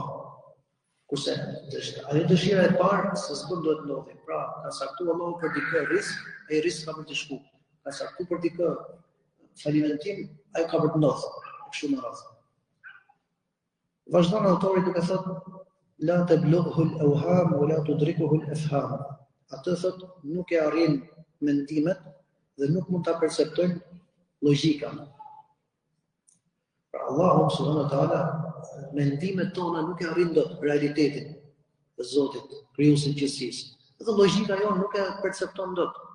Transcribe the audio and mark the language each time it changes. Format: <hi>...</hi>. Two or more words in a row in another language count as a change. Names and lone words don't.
<sq>Kurse ajo dëshira e parë se s'do duhet ndodhi. Pra, ka saktuar Allahu për dikë risk, ai risk ka për të shku. Ka saktuar për dikë falimentim, ai ka për të ndodhur. Kështu më radh. Vazhdon autori duke thënë</sq> <ar>لا تبلغه الأوهام ولا تدركه الأفهام.</ar> <sq>Atë thot nuk e arrin mendimet dhe nuk mund ta perceptojnë logjika. Pra Allahu</sq> <ar>سبحانه وتعالى</ar> <sq>mendimet tona nuk e arrin dot realitetin e Zotit, krijuesit të gjithësisë. Dhe logjika jonë nuk e percepton dot.</sq>